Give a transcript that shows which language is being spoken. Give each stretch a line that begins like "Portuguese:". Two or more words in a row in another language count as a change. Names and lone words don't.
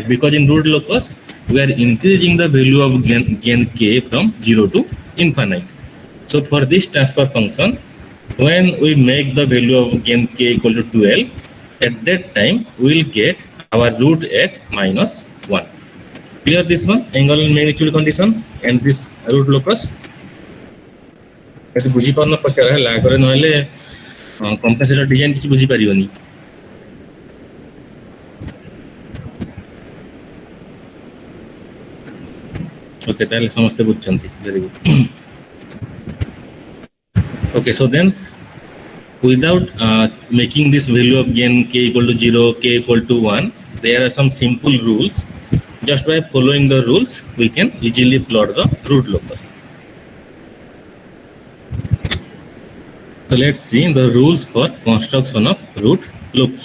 English: Because in root locus we are increasing the value of gain k from 0 to infinite. So for this transfer function, when we make the value of gain k equal to 12, at that time we will get our root at -1. Clear this one, angle and magnitude condition and this root locus.
Odia: ଏଠି ବୁଝିପାରୁନ ପଚାର ହେଲା ଆଗରେ, ନହେଲେ
English: compensator design
Odia: କିଛି ବୁଝିପାରିବନି। ଓକେ, ତାହେଲେ ସମସ୍ତେ ବୁଝୁଛନ୍ତି,
English: very good. Okay, so then without making this value of gain k equal to 0, k equal to 1, there are some simple rules. Just by following the rules, we can easily plot the root locus. So let's see the rules for construction of root locus.